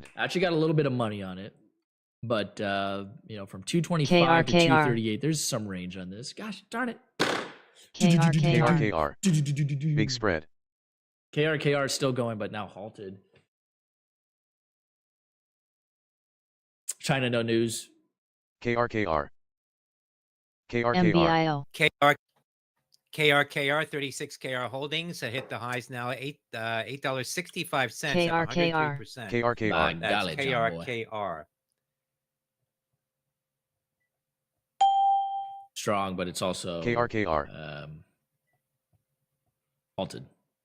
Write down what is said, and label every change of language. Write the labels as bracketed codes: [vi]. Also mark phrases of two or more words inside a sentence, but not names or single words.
[en] Actually got a little bit of money on it, but from 225 to KRKR. 238, there's some range on this. Gosh darn it. KRKR. KRKR. Big spread. KRKR is still going, but now halted. China no news. KRKR. KRKR. MBIO. KRKR 36 KR holdings hit the highs now $8.65. KRKR. 103%. KRKR. That's Golly, John boy. KRKR. Strong, but it's also KRKR. halted.